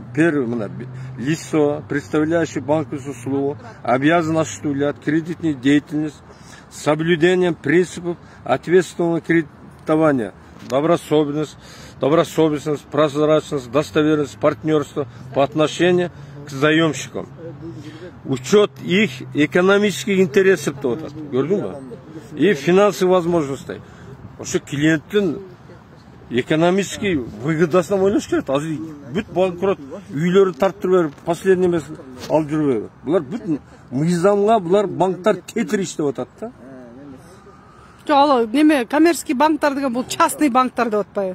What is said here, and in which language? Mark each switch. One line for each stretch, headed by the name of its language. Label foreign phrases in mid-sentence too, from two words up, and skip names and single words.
Russian: Первое, лицо, представляющее банковскую услугу, обязано осуществлять кредитную деятельность с соблюдением принципов ответственного кредитования, добросовестность, прозрачность, достоверность, партнерство по отношению к заемщикам. Учет их экономических интересов, и финансовых возможностей.
Kyrgyz: Ошо клиенттин экономический выгодасынан ойлош керек. Азыр бүт банкрот үйлөрү тарттырып берип, последний эмес алып жүрбөйбү. Булар бүт мыйзамга булар банктар тетир иштеп атат да. Ал неме коммерческий банктар деген бул частный банктар деп атпайбы.